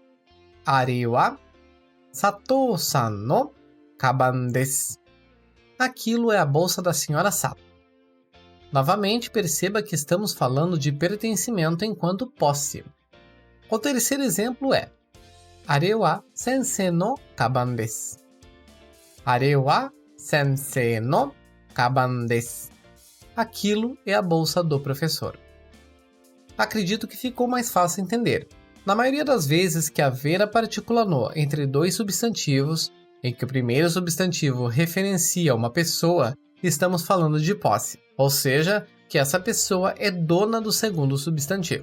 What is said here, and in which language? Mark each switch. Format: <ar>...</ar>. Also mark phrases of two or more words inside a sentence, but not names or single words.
<ja>あれは佐藤さんの鞄です.</ja> <pt>Aquilo é a bolsa da senhora Sato. Novamente, perceba que estamos falando de pertencimento enquanto posse. O terceiro exemplo é</pt> <ja>あれは先生の鞄です. あれは先生の鞄です.</ja> <pt>Aquilo é a bolsa do professor. Acredito que ficou mais fácil entender. Na maioria das vezes que haver a partícula no entre dois substantivos, em que o primeiro substantivo referencia uma pessoa, estamos falando de posse, ou seja, que essa pessoa é dona do segundo substantivo.</pt>